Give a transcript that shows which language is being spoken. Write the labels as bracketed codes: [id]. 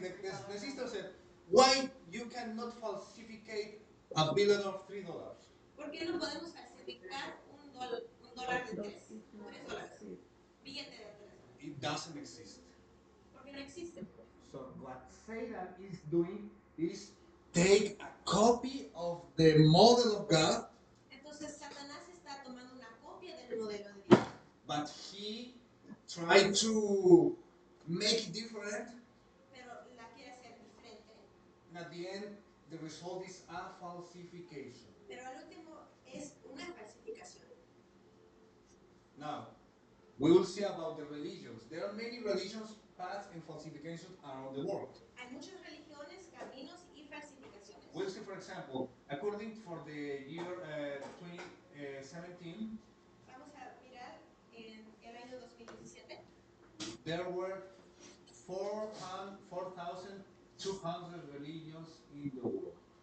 [en] The sister said, why you cannot falsificate a billet of $3? [es] ¿por qué no podemos falsificar un dólar de tres dólares? Sí. Billete de $3. [en] It doesn't exist. [es] Porque no existe. [en] So what Satan is doing is take a copy of the model of God, [es] Entonces Satanás está tomando una copia del modelo de Dios, [en] but he tried to make it different. [es] pero la quiere hacer diferente. [en] And at the end, the result is a falsification. [es] Pero al último es una falsificación. [en] Now, we will see about the religions. There are many religions, paths, and falsifications around the world. [es] Hay muchas religiones, caminos y falsificaciones. [en] We'll see, for example, according for the year 2017, [es] Vamos a mirar en el año 2017. [en] there were 4,200 religions in the world.